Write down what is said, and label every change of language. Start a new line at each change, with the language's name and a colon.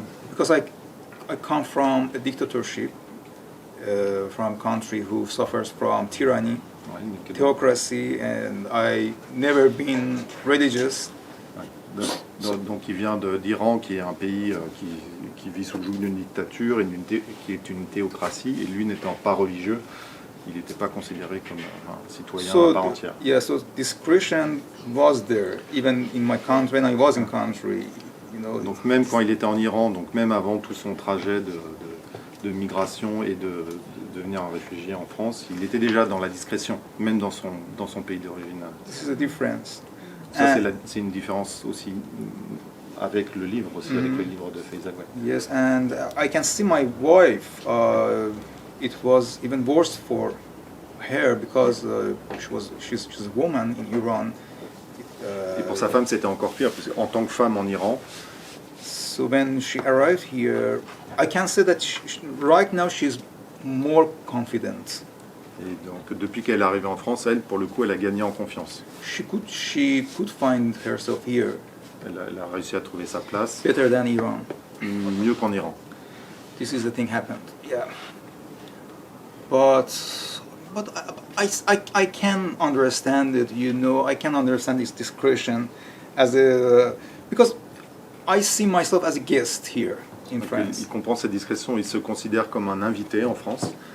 English: Because I come from a dictatorship, from a country who suffers from tyranny, theocracy, and I never been religious.
French: Donc il vient d'Iran, qui est un pays qui vit sous le joug d'une dictature et qui est une théocratie, et lui n'étant pas religieux, il n'était pas considéré comme un citoyen à part entière.
English: Yeah, so discretion was there, even in my country, when I was in country, you know.
French: Donc même quand il était en Iran, donc même avant tout son trajet de migration et de devenir un réfugié en France, il était déjà dans la discrétion, même dans son pays d'origine.
English: This is a difference.
French: Ça, c'est une différence aussi avec le livre, avec le livre de Faiza Gouet.
English: Yes, and I can see my wife. It was even worse for her because she's a woman in Iran.
French: Et pour sa femme, c'était encore pire, parce qu'en tant que femme en Iran.
English: So when she arrived here, I can say that right now she's more confident.
French: Et donc, depuis qu'elle est arrivée en France, elle, pour le coup, elle a gagné en confiance.
English: She could find herself here
French: Elle a réussi à trouver sa place
English: better than Iran.
French: mieux qu'en Iran.
English: This is the thing happened. Yeah. But I can understand it. You know, I can understand this discretion as a because I see myself as a guest here in
French: Donc,
English: France.
French: il comprend cette discrétion, il se considère comme un invité en France.